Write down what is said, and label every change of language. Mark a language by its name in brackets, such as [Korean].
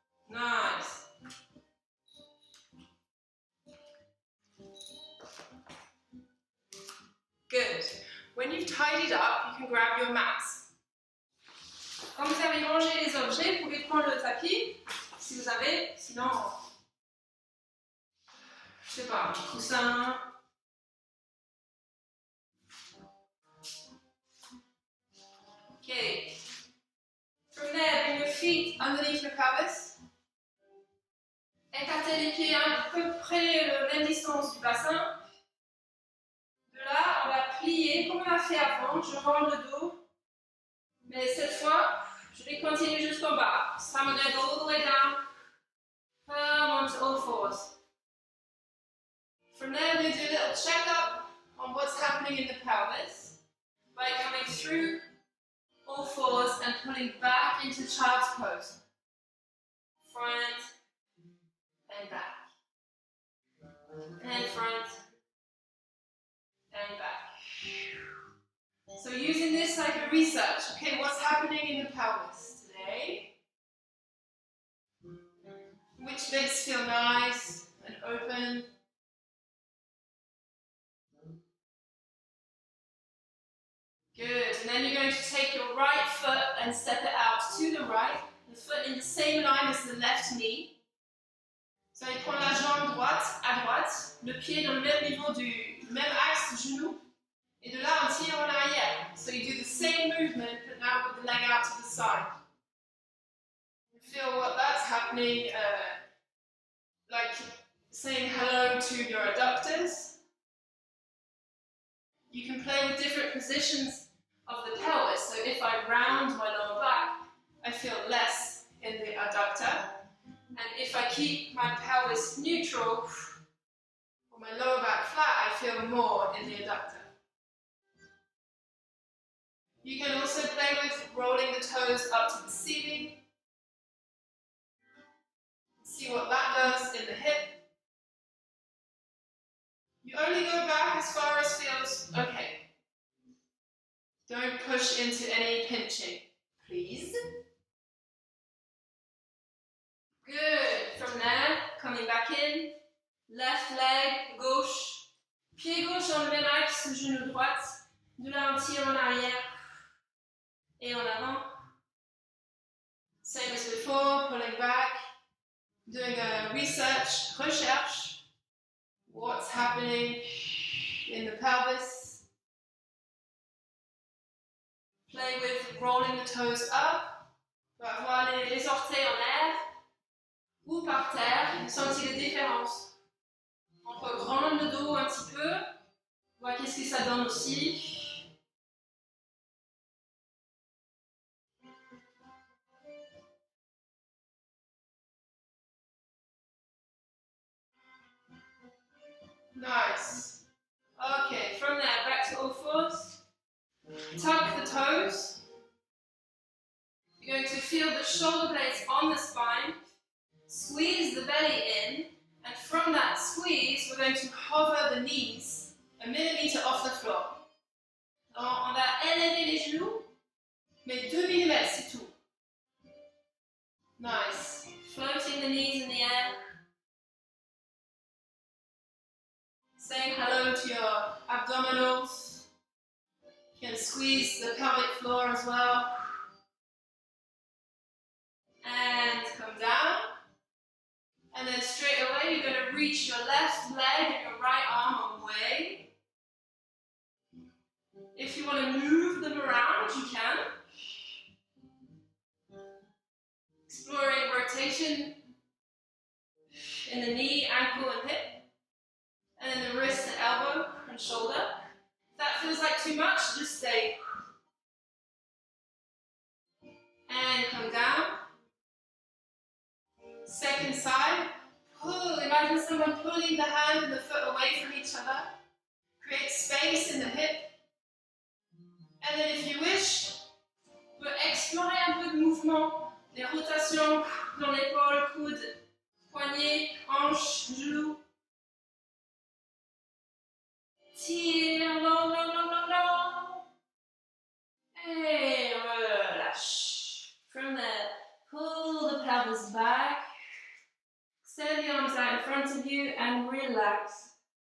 [English] Nice. Good. When you've tidied up, you can grab your mats. [French] Quand vous avez rangé les objets, vous pouvez prendre le tapis, si vous avez, sinon, je sais pas, un coussin. [English] Okay. From there, bring your feet underneath your pelvis. [French] Écartez les pieds à peu près la même distance du bassin. De là, on va plier comme on a fait avant. Je rends le dos. Mais cette fois, je vais continuer jusqu'en bas. [English] So I'm going to go all the way down. Come onto all fours. From there, we're going to do a little check-up on what's happening in the pelvis by coming through all fours and pulling back into child's pose. Front and back. And front and back. So using this like a research, okay, what's happening in the pelvis today? Which legs feel nice and open? Good, and then you're going to take your right foot and step it out to the right, the foot in the same line as the left knee. [French] Vous allez prendre la jambe droite à droite, le pied dans le même niveau le même axe du genou, et de là on tire en arrière. [English] So you do the same movement, but now with the leg out to the side. You feel what that's happening, like saying hello to your adductors. You can play with different positions of the pelvis. So if I round my lower back, I feel less in the adductor. And if I keep my pelvis neutral, or my lower back flat, I feel more in the adductor. You can also play with rolling the toes up to the ceiling. See what that does in the hip. You only go back as far as feels okay. Don't push into any pinching, please. Good. From there, coming back in. Left leg, gauche. [French] Pied gauche dans le même axe, genou droite. De là, on tire en arrière. Et en avant. [English] Same as before, pulling back. Doing a research. What's happening in the pelvis. Play with rolling the toes up. [French] On va avoir les orteils en l'air ou par terre. Sentir les différences. On peut rendre le dos un petit peu. Voir qu'est-ce que ça donne aussi. [English] Nice. Okay, from there, back to all fours. Tuck the toes. You're going to feel the shoulder blades on the spine. Squeeze the belly in. And from that squeeze, we're going to hover the knees a millimeter off the floor. [French] On va élever les genoux, mais 2 mm, c'est tout. [English] Nice. Floating the knees in the air. Saying hello to your abdominals. You can squeeze the pelvic floor as well. And come down. And then straight away, you're going to reach your left leg and your right arm away. If you want to move them around, you can. Exploring rotation in the knee, ankle, and hip. And then the wrist and elbow and shoulder. If that feels like too much, just stay. And come down. Second side. Pull. Imagine someone pulling the hand and the foot away from each other. Create space in the hip. And then if you wish, [French] vous pouvez explorer un peu de mouvement. Les rotations dans l'épaule, coude, poignet, hanche, genou. Tire, long, long, long, long, long. Et relâche. [English] From there, pull the pelvis back. Extend the arms out in front of you and relax.